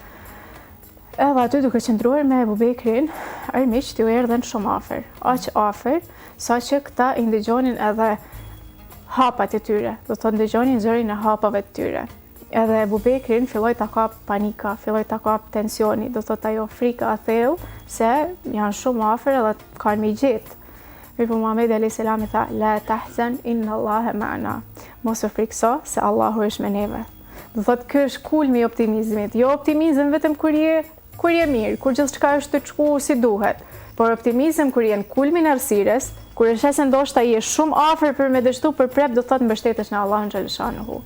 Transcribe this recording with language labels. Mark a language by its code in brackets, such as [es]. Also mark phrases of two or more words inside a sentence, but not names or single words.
[sq] Edhe aty duke qëndruar me Abu Bekrin, armiqt u erdhen shumë afër, aq afër, saqë këta i ndëgjonin edhe hapat e tyre, do thotë ndëgjonin zërin e hapave të tyre. edhe Ebu Bekrin filloi ta kap panika, filloi ta kap tensioni, do thot ajo frika a thellë se janë shumë afër edhe kanë me gjetë. Mirë po Muhamedi a.s. I tha, [ar] لا تحزن إن الله معنا. [sq] Mos u frikso se Allahu është me neve. Do thot ky është kulmi i optimizmit. Jo optimizëm vetëm kur je mirë, kur gjithçka është të shku si duhet, por optimizëm kur je në kulmin e errësirës, kur e sheh se ndoshta je shumë afër për me dështu për prep, do thot mbështetesh në Allahun xhaleshanuhu.